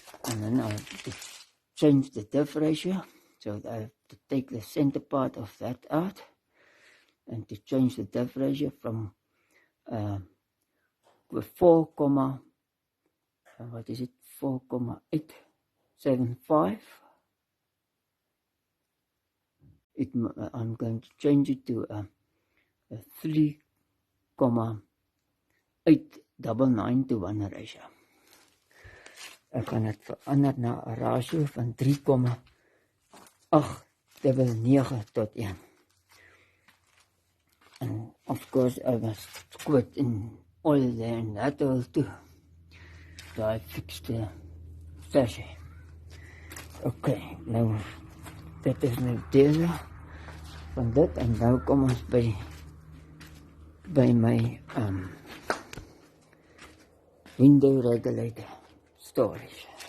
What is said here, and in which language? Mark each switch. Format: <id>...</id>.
<en>And then I have to change the diff ratio, so I have to take the center part of that out, and to change the diff ratio from 4,875. I'm going to change it to a 3,899 ratio.</en> <af>Ek gaan dit verander na 'n ratio van 3,899 tot 1.</af> <en>And of course I was squirt in oil there in that hole too. So I fixed the sachet.</en> <af>Okay, nou dit is nou deel van dit, en nou kom ons by my window regulator storage.</af>